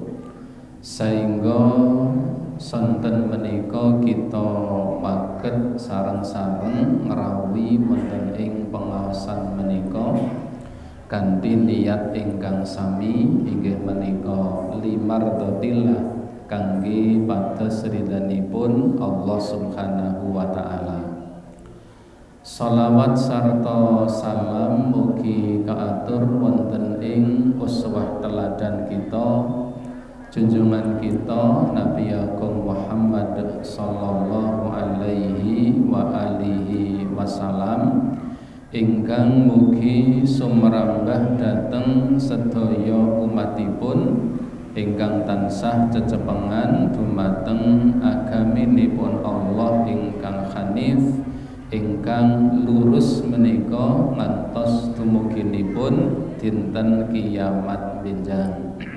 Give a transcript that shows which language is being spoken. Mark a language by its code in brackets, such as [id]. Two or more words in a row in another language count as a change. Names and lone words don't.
[jv] sehingga sonten menika kita paget sareng-sareng ngrawuhi wonten ing pengaosan menika kanthi niat ingkang sami inggih menika limardhatillah kangge pados ridhanipun [ar] Allah Subhanahu wa taala. [jv] Shalawat sarta salam mugi kaatur wonten ing uswah teladan kita, junjungan kita Nabi Agung Muhammad [ar] sallallahu alaihi wa alihi wasallam [jv] ingkang mugi sumrambah dhateng sedaya umatipun ingkang tansah cecepengan dumateng agaminipun Allah ingkang hanif ingkang lurus menika ngantos dumuginipun dinten kiamat benjang.